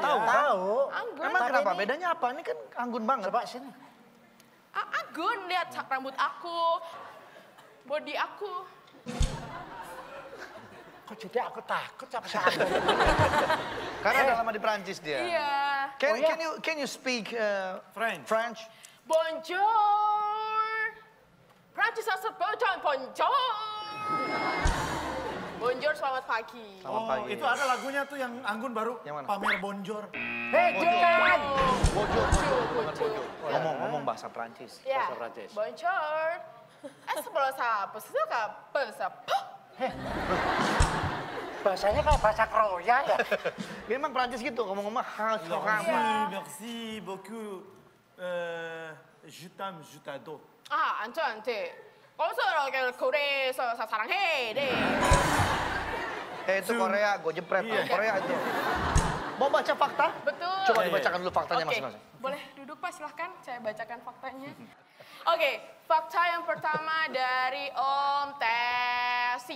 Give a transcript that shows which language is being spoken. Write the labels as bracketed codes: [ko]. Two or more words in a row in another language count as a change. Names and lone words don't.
[id] Tahu. Anggun. Emang Tapi kenapa? ini- Bedanya apa? Ini kan Anggun banget. Coba sini. Anggun, lihat sak rambut aku. Body aku. Kok jadi aku takut sama si Anggun? Karena udah lama di Prancis dia. Iya. [en] Can you speak French? [fr] Bonjour. [id] Prancis Azerbaijan, [fr] bonjour. Bonjour, [id] selamat pagi. Selamat pagi. Itu ada lagunya tuh yang Anggun baru Yang mana? pamer bonjor. Hei, jangan! Bojo. [fr] Bonjour. [id] Ngomong bahasa Prancis. Ya. Bahasa Prancis. Bonjour. Sebelah siapa? Siapa? Siapa? Bahasanya kayak bahasa Kroya ya. Dia emang Prancis gitu, ngomong-ngomong hal [fr] Merci beaucoup. Je t'aime, je t'adore. [ko] 안돼. 어서 고래 사랑해. 네. [id] itu Korea, gue jepret. Iya. Korea itu. Mau baca fakta? Betul. Coba Iya, iya. dibacakan dulu faktanya Oke, masing-masing. boleh duduk Pak, silahkan saya bacakan faktanya. Oke, fakta yang pertama dari Om Tesi.